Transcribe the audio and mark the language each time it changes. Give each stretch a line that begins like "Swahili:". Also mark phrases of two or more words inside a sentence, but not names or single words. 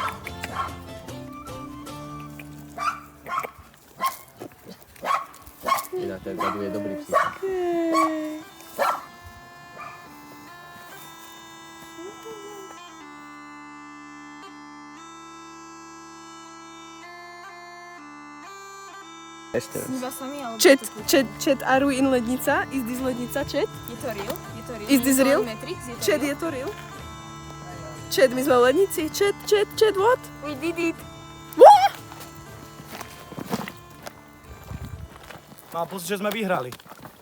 Slovak: Iná ten vzadu je dobrý psychik. Ešte raz.
English: Chat, are we in lednica? Is this lednica, chat?
Slovak: Je to real?
English: Is this real? Matrix?
Slovak: Chat, je to real? Chat, my sme v lednici.
English: Chat, what? We did it!
Slovak: Mám pocit, že sme vyhrali.